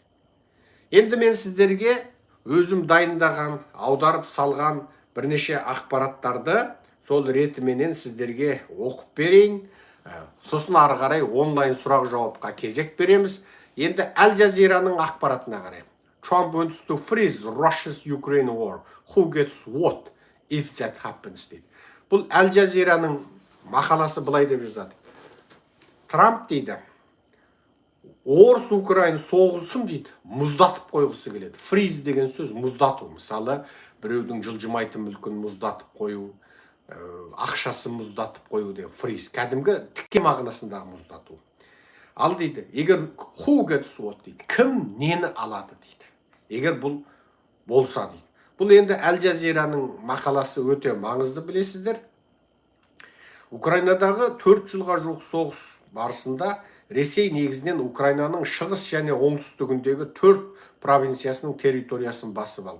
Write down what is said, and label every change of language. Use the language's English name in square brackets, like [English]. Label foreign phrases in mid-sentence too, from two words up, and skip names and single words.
[Kazakh] Енді мен сіздерге өзім дайындаған, аударып салған бірнеше ақпараттарды сол ретіменен сіздерге оқып берейін. Сосын ары қарай онлайн сұрақ жауапқа кезек береміз. Енді Al Jazeeraның ақпаратына қарай. [English] Trump wants to freeze Russia's Ukraine war. Who gets what if that happens [Kazakh] дейді. Бұл Al Jazeeraның мақаласы былай деп жазады. Трамп дейді, орыс Украин соғысын дейді, мұздатып қойғысы келеді. Freeze деген сөз мұздату. Мысалы, біреудің жылжымайтын мүлкін мұздатып қою, ақшасын мұздатып қою деген freeze. Кәдімгі тіке мағынасындағы мұздату. Ал дейді, егер [English] who gets what [Kazakh] дейді, кім нені алады дейді. Егер бұл болса дейді. Бұл енді Al Jazeeraның мақаласы өте маңызды, білесіздер. Украинадағы 4 жылға жуық соғыс барысында Ресей негізінен Украинаның шығыс және оңтүстігіндегі 4 провинциясының территориясын басып алды.